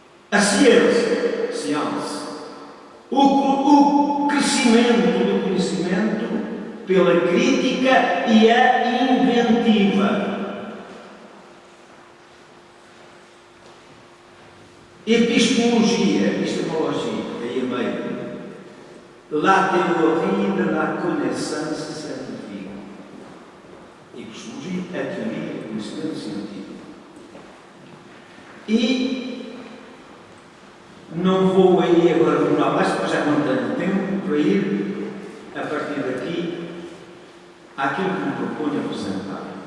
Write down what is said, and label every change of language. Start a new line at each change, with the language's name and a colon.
Portuguese: A ciência, o crescimento do conhecimento pela crítica e a inventiva. Epistemologia, aí a meio.
French: La théorie de la connaissance scientifique.
Portuguese: Epistemologia, a teoria do conhecimento científico. E não vou aí agora demorar mais, porque já não tenho tempo para ir, a partir daqui, àquilo que me proponho apresentar.